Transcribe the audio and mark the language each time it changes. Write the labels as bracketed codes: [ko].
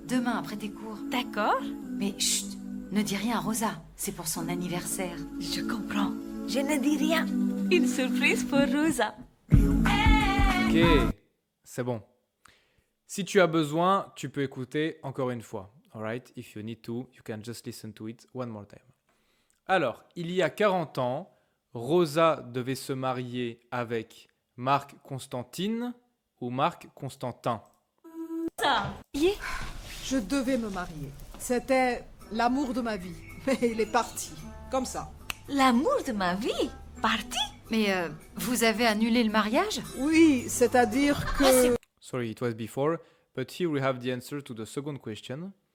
[fr] demain après tes cours. D'accord. Mais chut, ne dis rien à Rosa. C'est pour son anniversaire. Je comprends. Je ne dis rien. Une surprise pour Rosa. Ok, c'est bon. Si tu as besoin, tu peux écouter encore une fois. [en] Alright, if you need to, you can just listen to it one more time. [fr] Alors, il y a 40 ans, Rosa devait se marier avec Marc Constantine ou Marc Constantin. Ça. Yeah. Je devais me marier. C'était l'amour de ma vie. Mais il est parti. Comme ça. L'amour de ma vie? Parti? Mais vous avez annulé le mariage? Oui, c'est-à-dire que... [en] Sorry, it was before, but here we have the answer to the second question.